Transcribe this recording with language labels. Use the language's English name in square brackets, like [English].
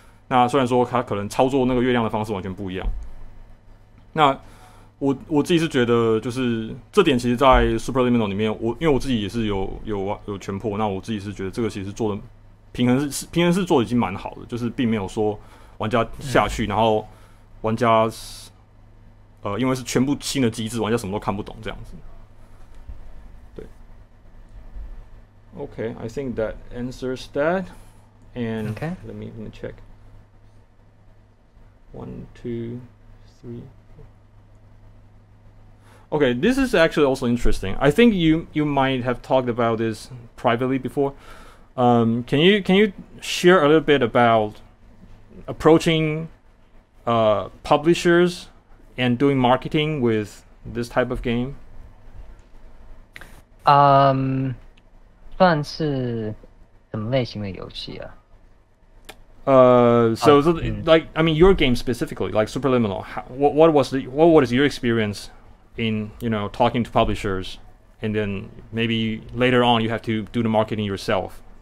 [Chinese] 那虽然说他可能操作那个月亮的方式完全不一样，那我自己是觉得，就是这点其实，在 Superliminal 里面，因为我自己也是有全破，那我自己是觉得这个其实做的平衡是做的已经蛮好的，就是并没有说玩家下去，然后玩家因为是全部新的机制，玩家什么都看不懂这样子。 [English] 对 ，Okay, I think that answers that. And let me check. 1, 2, 3. Okay, this is actually also interesting. I think you might have talked about this privately before. Can you share a little bit about approaching publishers and doing marketing with this type of game? [Chinese] 算是什么类型的游戏啊？ [English] Like I mean, your game specifically, like Superliminal. What was your experience in talking to publishers, and then maybe later on you have to do the marketing yourself?